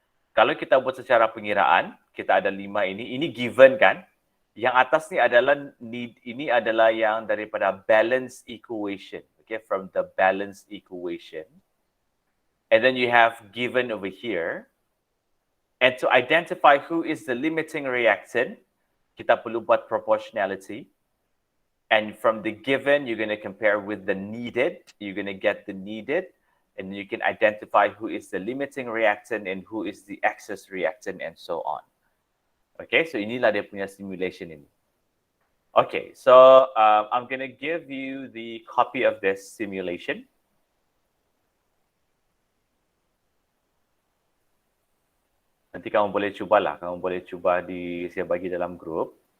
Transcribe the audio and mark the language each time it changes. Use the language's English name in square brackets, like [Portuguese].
[Malay] Kalau kita buat secara pengiraan, kita ada 5 ini given kan. Yang atas ini adalah yang daripada balance equation. [English] Okay, from the balance equation. And then you have given over here. And to identify who is the limiting reactant, [Malay] kita perlu buat [English] proportionality. And from the given, you're going to compare with the needed. You're going to get the needed. And you can identify who is the limiting reactant and who is the excess reactant and so on. Okay, so [Malay] inilah dia punya simulation ini. [English] Okay, so I'm going to give you the copy of this simulation. [Malay] Nanti kamu boleh cubalah. Kamu boleh cuba saya bagi dalam grup.